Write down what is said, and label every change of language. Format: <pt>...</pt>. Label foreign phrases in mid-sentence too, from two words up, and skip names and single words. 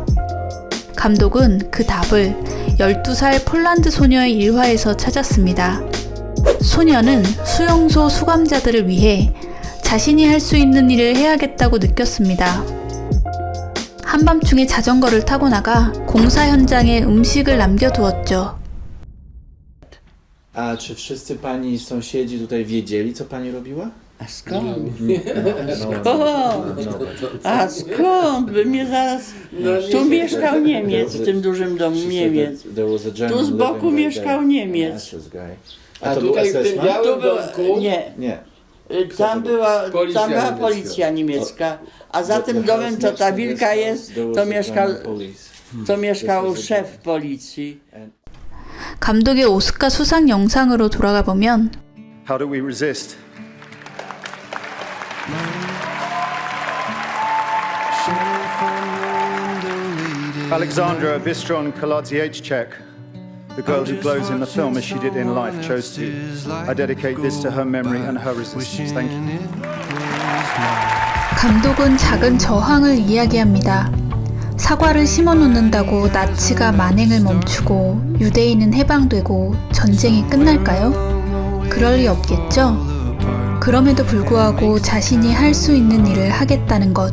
<ko>감독은 그 답을 12살 폴란드 소녀의 일화에서 찾았습니다. 소녀는 수용소 수감자들을 위해 자신이 할 수 있는 일을 해야겠다고 느꼈습니다. 한밤중에 자전거를 타고 나가 공사 현장에 음식을 남겨두었죠.</ko> <pl>A czy wszyscy pani sąsiedzi tutaj wiedzieli, co pani robiła? A skąd? A skąd? By mnie zaraz... Tu mieszkał Niemiec, w tym dużym domu Niemiec. Tu z boku mieszkał Niemiec. A to tutaj w tym białym domku? Nie. Tam była policja niemiecka, a za tym domem, co ta wilka jest, to mieszkał szef policji.</pl> <ko>감독의 오스카 수상 영상으로 돌아가 보면</ko> <en>How do we resist? Alexandra Bistron Koladziejczak, the girl who glows in the film as she did in life, chose to. I dedicate this to her memory and her resistance. Thank you.</en> <ko>감독은 작은 저항을 이야기합니다. 사과를 심어 놓는다고 나치가 만행을 멈추고 유대인은 해방되고 전쟁이 끝날까요? 그럴 리 없겠죠? 그럼에도 불구하고 자신이 할 수 있는 일을 하겠다는 것.</ko>